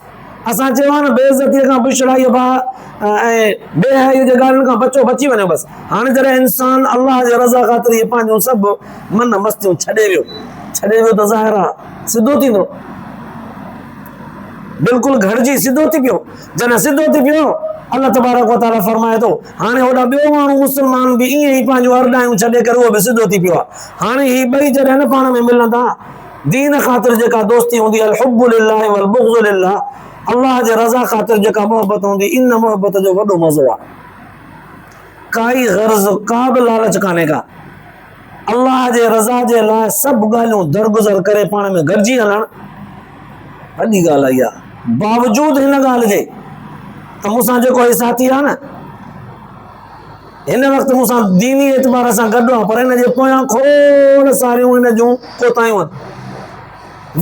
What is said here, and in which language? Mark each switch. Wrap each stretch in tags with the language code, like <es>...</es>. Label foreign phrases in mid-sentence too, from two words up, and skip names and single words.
<sd>असां चयो आहे न बेइज़तीअ खां, बिछड़ाईअ ऐं बेहयाईअ जे ॻाल्हियुनि खां बचो, बची वञो बसि। हाणे जॾहिं इंसान अल्लाह जे रज़ा ख़ातिर इहे पंहिंजूं सभु मन मस्तियूं छॾे वियो त ज़ाहिर आहे सिधो थींदो, बिल्कुलु घटिजी सिधो थी पियो। जॾहिं सिधो थी पियो</sd> <ar>الله تبارك وتعالى</ar> <sd>फरमाए थो हाणे होॾा ॿियो माण्हू मुस्लमान बि ईअं ई पंहिंजूं अरडायूं छॾे करे उहो बि सिधो थी पियो आहे। हाणे ही ॿई जॾहिं न पाण में मिलंदा, दीन ख़ातिर जेका दोस्ती हूंदी आहे,</sd> <ar>الحب لله والبغض لله,</ar> <sd>अल्लाह जे रज़ा ख़ातिर जेका मोहब्बत हूंदी, इन मोहब्बत जो वॾो मज़ो आहे। काई गर्ज़, का बि लालच कान्हे का। अल्लाह जे रज़ा जे लाइ सभु ॻाल्हियूं दरगुज़र करे पाण में गॾिजी हलणु वॾी ॻाल्हि आई आहे। बावजूद हिन ॻाल्हि जे त मूंसां जेको ही साथी आहे न, हिन वक़्तु मूंसां दीनी एतबार सां गॾु आहे, पर हिन जे पोयां खोड़ सारियूं हिन जूं कोतायूं आहिनि।</sd>